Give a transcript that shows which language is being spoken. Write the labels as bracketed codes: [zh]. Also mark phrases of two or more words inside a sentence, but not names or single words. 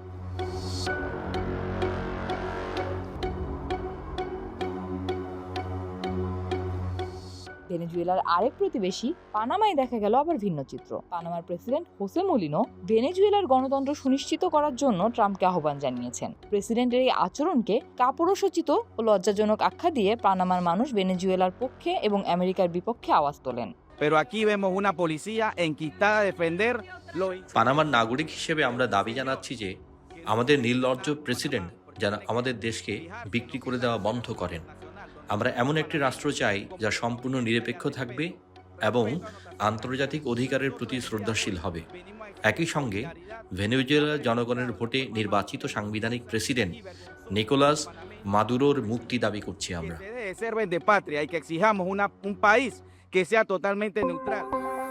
[bn] ভেনেজুয়েলার আরেক প্রতিবেশী পানামায় দেখা গেল আবার ভিন্ন চিত্র। পানামার প্রেসিডেন্ট হোসে মলিনো ভেনেজুয়েলার গণতন্ত্র সুনিশ্চিত করার জন্য ট্রাম্পকে আহ্বান জানিয়েছেন। প্রেসিডেন্টের এই আচরণকে কাপুরুষোচিত ও লজ্জাজনক আখ্যা দিয়ে পানামার মানুষ ভেনেজুয়েলার পক্ষে এবং আমেরিকার বিপক্ষে আওয়াজ তোলেন। [es] Pero aquí vemos una policía enquistada a defender lo [bn] পানামার নাগরিক হিসেবে আমরা দাবি জানাচ্ছি যে আমাদের নির্লজ্জ প্রেসিডেন্ট যেন আমাদের দেশকে বিক্রি করে দেওয়া বন্ধ করেন। আমরা এমন একটি রাষ্ট্র চাই যা সম্পূর্ণ নিরপেক্ষ থাকবে এবং আন্তর্জাতিক অধিকারের প্রতি শ্রদ্ধাশীল হবে। একই সঙ্গে ভেনেজুয়েলার জনগণের ভোটে নির্বাচিত সাংবিধানিক প্রেসিডেন্ট নিকোলাস মাদুরোর মুক্তি দাবি করছি আমরা। [es] de ser de patria y que exijamos un país que sea totalmente neutral.